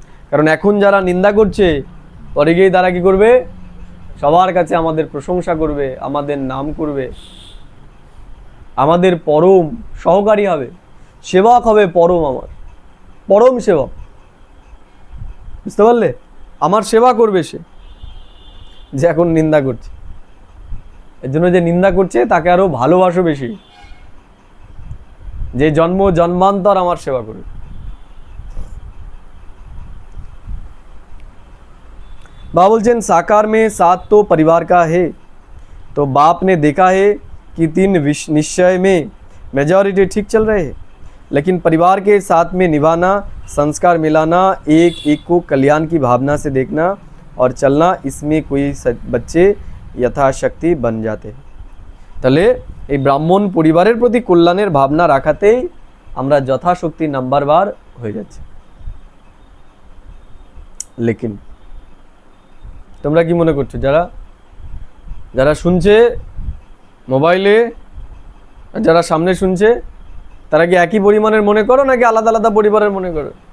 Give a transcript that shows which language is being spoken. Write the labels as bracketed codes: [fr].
[bn] কারণ এখন যারা নিন্দা করছে পরে গিয়ে তারা কি করবে, সবার কাছে আমাদের প্রশংসা করবে, আমাদের নাম করবে, আমাদের পরম সহকারী হবে, সেবক হবে, পরম আমার পরম সেবক। বুঝতে পারলে? আমার সেবা করবে সে, যে এখন নিন্দা করছে। এর জন্য যে নিন্দা করছে তাকে আরো ভালোবাসো বেশি, যে জন্ম জন্মান্তর আমার সেবা করবে। [hi] बाबा बोलছেন साकार में साथ तो परिवार का है, तो बाप ने देखा है कि 3 निश्चय में मेजॉरिटी ठीक चल रहे हैं, लेकिन परिवार के साथ में निभाना, संस्कार मिलाना, एक एक को कल्याण की भावना से देखना और चलना, इसमें कोई बच्चे यथाशक्ति बन जाते हैं। [bn] তাহলে এই ব্রাহ্মণ পরিবারের প্রতি কল্যাণের ভাবনা রাখাতেই আমরা যথাশক্তি নাম্বারবার হয়ে যাচ্ছি। লেকিন তোমরা কি মনে করছো, যারা যারা শুনছে মোবাইলে আর যারা সামনে শুনছে, তারা কি একই পরিমাণের মনে করো নাকি আলাদা আলাদা পরিবারের মনে করো?